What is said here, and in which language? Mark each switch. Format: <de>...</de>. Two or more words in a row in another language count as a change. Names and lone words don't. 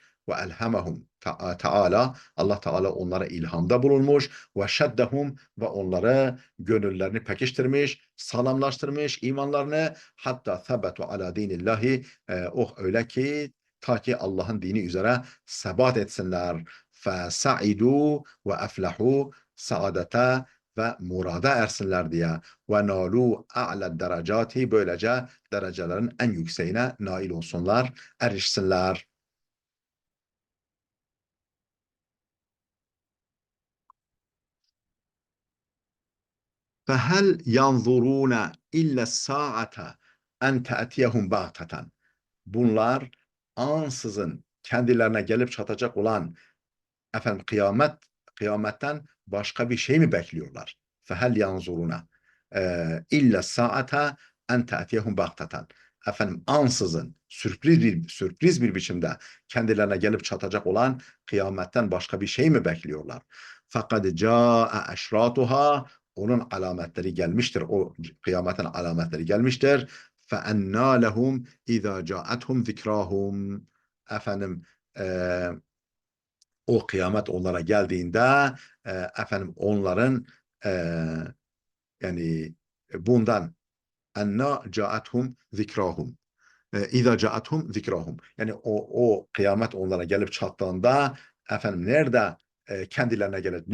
<ar>وألهمهم</ar> <tr>Teala Allah Teala onlara ilhamda bulunmuş</tr> <ar>وشدهم</ar> <tr>ve onları gönüllerini pekiştirmiş, sağlamlaştırmış imanlarını hatta</tr> <ar>ثبتوا على دين الله</ar> <tr>oh öyle ki ta ki Allah'ın dini üzere sebat etsinler.</tr> <ar>فسعدوا وأفلحوا</ar> <tr>saadete ve murada ersinler diye</tr> <ar>ونالوا أعلى الدرجات</ar> <tr>böylece derecelerin en yükseğine nail olsunlar, erişsinler.</tr> <ar>فهل ينظرون إلا الساعة أن تأتيهم بغتة.</ar> <tr>Bunlar ansızın kendilerine gelip çatacak olan efendim kıyametten başka bir şey mi bekliyorlar?</tr> <ar>فهل ينظرون إلا الساعة أن تأتيهم بغتة.</ar> <tr>Efendim ansızın sürpriz bir biçimde kendilerine gelip çatacak olan kıyametten başka bir şey mi bekliyorlar? Fakat</tr> <ar>جاء أشراطها</ar> <tr>onun alametleri gelmiştir. O kıyametin alametleri gelmiştir.</tr> <ar>فَاَنَّا لَهُمْ اِذَا جَاءَتْهُمْ ذِكْرَاهُمْ</ar> <tr>efendim o kıyamet onlara geldiğinde efendim onların e, yani bundan</tr> <ar>أنى جاءتهم ذكراهم. إذا جاءتهم ذكراهم.</ar> <tr>Yani o kıyamet onlara gelip çattığında efendim nerede kendilerine gelecek?</tr>